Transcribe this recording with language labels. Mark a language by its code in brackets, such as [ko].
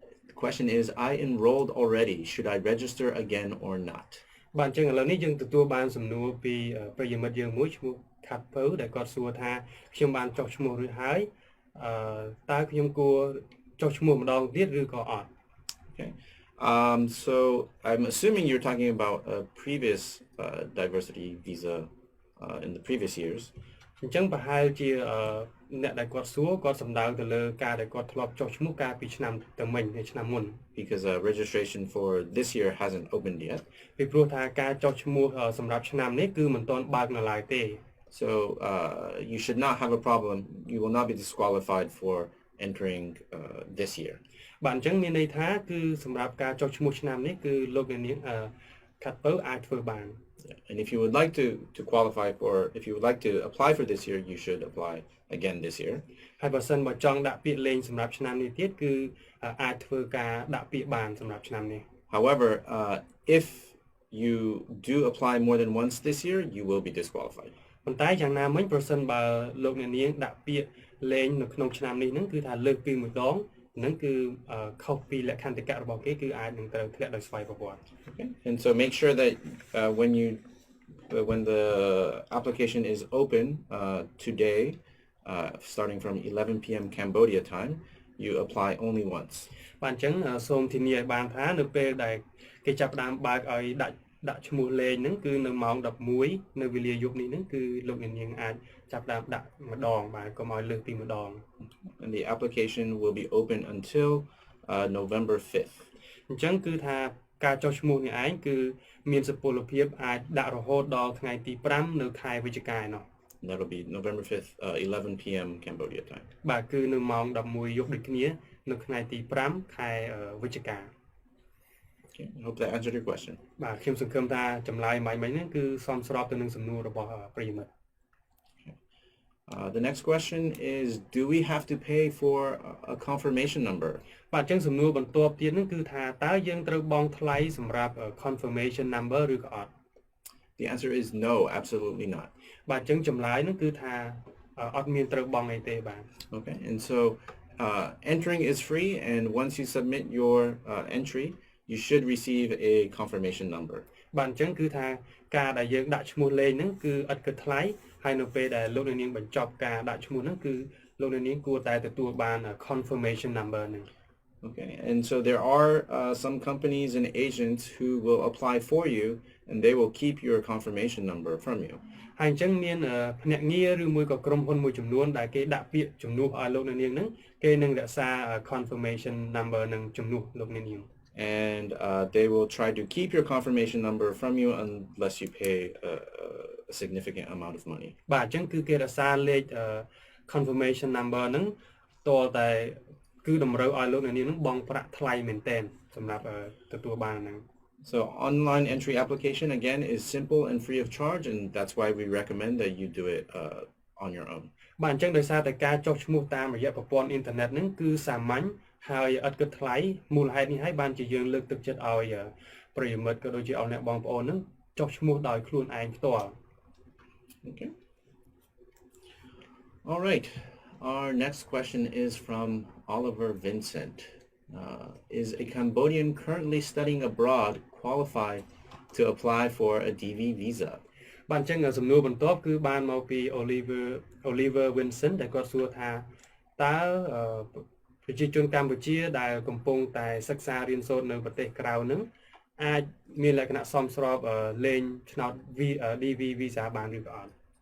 [en] The question is, I enrolled already. Should I register again or not? [km] បាទអញ្ចឹងឥឡូវនេះយើងទទួលបានសំណួរពីប្រិយមិត្តយើងមួយឈ្មោះ ខាត់ពៅដែលគាត់សួរថាខ្ញុំបានចុះឈ្មោះឬហើយតើខ្ញុំគួរចុះឈ្មោះម្ដងទៀតឬក៏អត់ [en] Okay. So I'm assuming you're talking about a previous diversity visa in the previous years. [km] អញ្ចឹងប្រហែលជាអ្នកដែលគាត់សួរគាត់សំដៅទៅលើការដែលគាត់ធ្លាប់ចុះឈ្មោះកាលពីឆ្នាំទៅមិញហើយឆ្នាំមុន [en] Because registration for this year hasn't opened yet. [km] ពីព្រោះថាការចុះឈ្មោះសម្រាប់ឆ្នាំនេះគឺមិនទាន់បើកនៅឡើយទេ [en] So you should not have a problem. You will not be disqualified for entering this year. [km] បាទអញ្ចឹងមានន័យថាគឺសម្រាប់ការចុះឈ្មោះឆ្នាំនេះគឺលោកអ្នកនាងខាត់ពៅអាចធ្វើបាន [en] And if you would like to qualify for, if you would like to apply for this year, you should apply again this year. [km] ហើយបើសិនបើចង់ដាក់ពាក្យលេងសម្រាប់ឆ្នាំនេះទៀតគឺអាចធ្វើការដាក់ពាក្យបានសម្រាប់ឆ្នាំនេះ [en] However, if you do apply more than once this year, you will be disqualified. [km] ប៉ុន្តែយ៉ាងណាមិញប្រសិនបើលោកអ្នកនាងដាក់ពាក្យលេងនៅក្នុងឆ្នាំនេះហ្នឹងគឺថាលើកពីមួយដងហ្នឹងគឺខុសពីលក្ខន្តិកៈរបស់គេគឺអាចនឹងត្រូវធ្លាក់ដោយស្វ័យប្រវត្តិ [en] Okay. And so make sure that when the application is open today, starting from 11 p.m. Cambodia time, you apply only once. [km] បាទអញ្ចឹងសូមធានាឲ្យបានថានៅពេលដែលគេចាប់ផ្ដើមបើកឲ្យដាក់ឈ្មោះលេងហ្នឹងគឺនៅម៉ោង 11 នៅវេលាយប់នេះហ្នឹងគឺលោកអ្នកនាងអាចចាប់ផ្ដើមដាក់ម្ដងបាទកុំឲ្យលើសពីម្ដង [en] And the application will be open until November 5th. [km] អញ្ចឹងគឺថាការចុះឈ្មោះនេះឯងគឺមានសុពលភាពអាចដាក់រហូតដល់ថ្ងៃទី 5 នៅខែវិច្ឆិកាឯណោះ [en] That'll be November 5th, 11 p.m. Cambodia time. [km] បាទគឺនៅម៉ោង 11 យប់ដូចគ្នានៅថ្ងៃទី 5 ខែវិច្ឆិកា [en] Okay. I hope that answered your question. [km] បាទខ្ញុំសង្ឃឹមថាចម្លើយមិញហ្នឹងគឺសមស្របទៅនឹងសំណួររបស់ប្រិយមិត្ត [en] The next question is, do we have to pay for a confirmation number? [km] បាទអញ្ចឹងសំណួរបន្ទាប់ទៀតហ្នឹងគឺថាតើយើងត្រូវបង់ថ្លៃសម្រាប់ confirmation number ឬក៏អត់ [en] The answer is no, absolutely not. [km] បាទអញ្ចឹងចម្លើយហ្នឹងគឺថាអត់មានត្រូវបង់អីទេបាទ [en] Okay. And so entering is free, and once you submit your entry, you should receive a confirmation number. [km] បាទអញ្ចឹងគឺថាការដែលយើងដាក់ឈ្មោះលេខហ្នឹងគឺឥតគិតថ្លៃហើយនៅពេលដែលលោកអ្នកនាងបញ្ចប់ការដាក់ឈ្មោះហ្នឹងគឺលោកអ្នកនាងគួរតែទទួលបាន confirmation number ហ្នឹង [en] Okay. And so there are some companies and agents who will apply for you, and they will keep your confirmation number from you. [km] ហើយអញ្ចឹងមានភ្នាក់ងារឬមួយក៏ក្រុមហ៊ុនមួយចំនួនដែលគេដាក់ពាក្យជំនួសឲ្យលោកអ្នកនាងហ្នឹងគេនឹងរក្សា confirmation number នឹងជំនួសលោកអ្នកនាង [en] And they will try to keep your confirmation number from you unless you pay a significant amount of money. [km] បាទអញ្ចឹងគឺគេរក្សាលេខ confirmation number ហ្នឹងតើតែគឺតម្រូវឲ្យលោកអ្នកនាងហ្នឹងបង់ប្រាក់ថ្លៃមែនទែនសម្រាប់ទទួលបានហ្នឹង [en] So online entry application again is simple and free of charge, and that's why we recommend that you do it on your own. [km] បាទអញ្ចឹងដោយសារតែការចុះឈ្មោះតាមរយៈប្រព័ន្ធអ៊ីនធឺណិតហ្នឹងគឺសាមញ្ញហើយឥតគិតថ្លៃមូលហេតុនេះហើយបានជាយើងលើកទឹកចិត្តឲ្យប្រិយមិត្តក៏ដូចជាឲ្យអ្នកបងប្អូនហ្នឹងចុះឈ្មោះដោយខ្លួនឯងផ្ទាល់ [en] Okay. All right. Our next question is from Oliver Vincent. Is a Cambodian currently studying abroad qualified to apply for a DV visa? [km] បាទអញ្ចឹងសំណួរបន្ទាប់គឺបានមកពី Oliver Vincent ដែលគាត់សួរថាតើប្រជាជនកម្ពុជាដែលកំពុងតែសិក្សារៀនសូត្រនៅប្រទេសក្រៅហ្នឹងអាចមានលក្ខណៈសមស្របលេងឆ្នោត DV visa បានឬក៏អត់